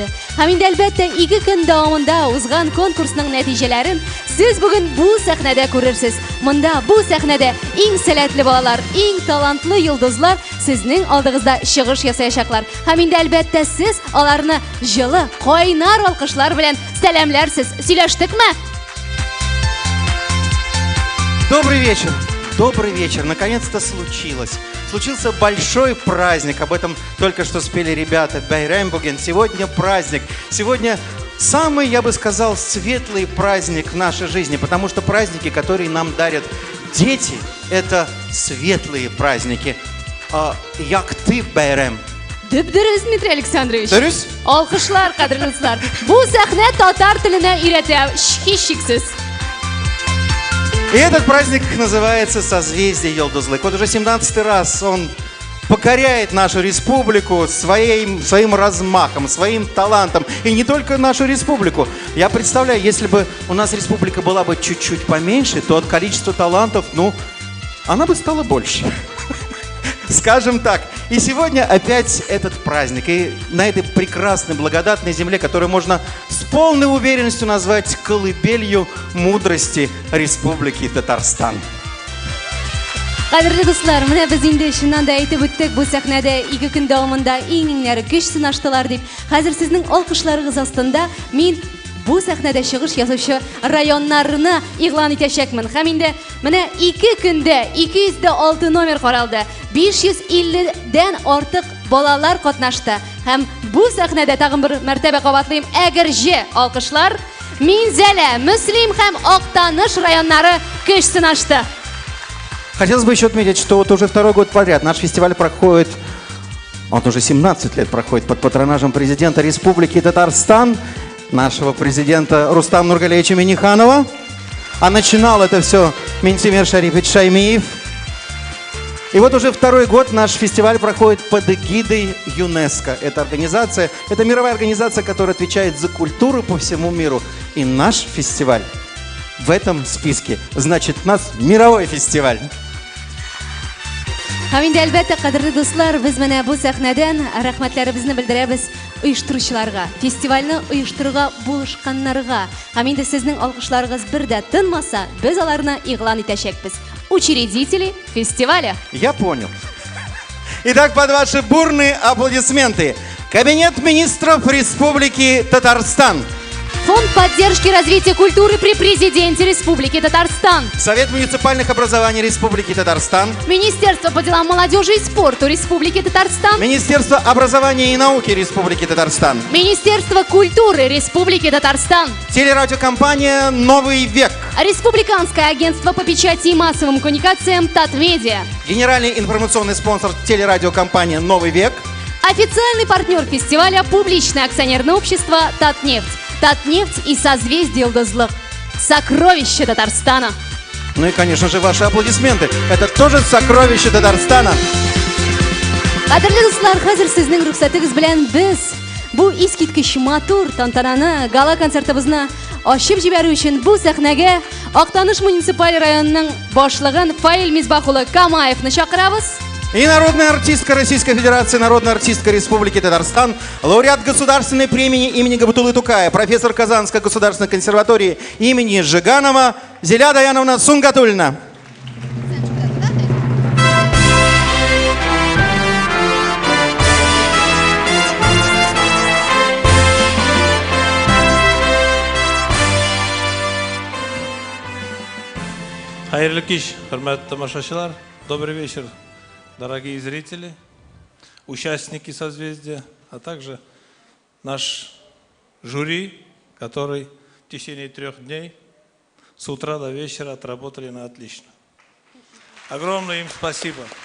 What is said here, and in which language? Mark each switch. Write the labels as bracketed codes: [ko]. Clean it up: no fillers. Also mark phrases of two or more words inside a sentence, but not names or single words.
[tt] Һәм инде әлбәттә 2 көн дәвамында узган конкурсның нәтиҗәләрен сез бүген бу сәхнәдә күрерсез. Монда бу сәхнәдә иң сәләтле балалар, иң талантлы йолдызлар сезнең алдыгызда чыгыш ясаячаклар. Һәм инде әлбәттә сез аларны җылы, кайнар алкышлар белән сәламләрсез. Сөйләштекме? [ru] Добрый вечер. Добрый вечер. Наконец-то случилось. Случился большой праздник. Об этом только что спели ребята. [tt] Байрам буген. [ru] Сегодня праздник. Сегодня самый, я бы сказал, светлый праздник в нашей жизни. Потому что праздники, которые нам дарят дети, это светлые праздники. Як ты, [tt] Байрам? Дөрес, Дмитрий Александрович. Дөрес? Алкышлар, кадерле дуслар. Бу сәхнә татар теленә өйрәтә, һичшиксез. [ru] И этот праздник называется «Созвездие йолдызлык». Вот уже 17-й раз он покоряет нашу республику своим размахом, своим талантом. И не только нашу республику. Я представляю, если бы у нас республика была бы чуть-чуть поменьше, то от количества талантов, она бы стала больше. Скажем так. И сегодня опять этот праздник. И на этой прекрасной, благодатной земле, которую можно с полной уверенностью назвать колыбелью мудрости Республики Татарстан. [tt] Кадерле дуслар, менә без инде чыннан да әйтеп үттек, бу сәхнәдә 2 көн дәвамында иң-иңнәре көч сынаштылар дип. Хәзер сезнең алкышларыгыз астында мин бу сәхнәдә чыгыш ясаучы районнарны игълан итәчәкмен. Һәм инде менә 2 көндә 206 номер каралды. 550-дән артык балалар катнашты. Һәм бу сәхнәдә тагын бер мәртәбә кабатлыйм, әгерҗе алкышлар Минзәлә, Мөслим һәм Актаныш районнары көч сынашты. [ru] Хотелось бы еще отметить, что вот уже 2-й год подряд наш фестиваль проходит, он уже 17 лет проходит под патронажем президента Республики Татарстан, нашего президента Рустама Нургалиевича Минниханова. А начинал это все Минтимер Шарифович Шаймиев. И вот уже 2-й год наш фестиваль проходит под эгидой ЮНЕСКО. Это организация, это мировая организация, которая отвечает за культуру по всему миру. И наш фестиваль в этом списке. Значит, у нас мировой фестиваль. [tt] Һәм инде әлбәттә, кадерле дуслар, без менә бу сәхнәдән рәхмәтләребезне белдерәбез оештыручыларга, фестивальне оештыруга булышканнарга. Һәм инде сезнең алкышларыгыз бер дә тынмаса, без аларны игълан итәчәкбез. [ru] Учредители фестиваля. Я понял. Итак, под ваши бурные аплодисменты. Кабинет министров Республики Татарстан. Фонд поддержки развития культуры при президенте Республики Татарстан. Совет муниципальных образований Республики Татарстан. Министерство по делам молодежи и спорту Республики Татарстан. Министерство образования и науки Республики Татарстан. Министерство культуры Республики Татарстан. Телерадиокомпания «Новый век». Республиканское агентство по печати и массовым коммуникациям «Татмедиа». Генеральный информационный спонсор телерадиокомпания «Новый век». Официальный партнер фестиваля публичное акционерное общество «Татнефть». Татнефть и Созвездие йолдызлык. Сокровище Татарстана. Ну и, конечно же, ваши аплодисменты. Это тоже сокровище Татарстана. [tt] Кадерле дуслар, хәзер сезнең рөхсәтегез белән без бу искиткеч матур тантананы, гала концертыбызны ачып җибәрү өчен бу сәхнәгә Актаныш муниципаль районының башлыгын Фаил Мисбахулы Камаевны чакырабыз. [ru] И народная артистка Российской Федерации, народная артистка Республики Татарстан, лауреат государственной премии имени Габатулы Тукая, профессор Казанской государственной консерватории имени Жиганова Зиля Даяновна Сунгатульна. [tt] Хайрлы кич, хөрмәтле тамашачылар, [ru] добрый вечер. Дорогие зрители, участники созвездия, а также наш жюри, который в течение 3 дней с утра до вечера отработали на отлично. Огромное им спасибо.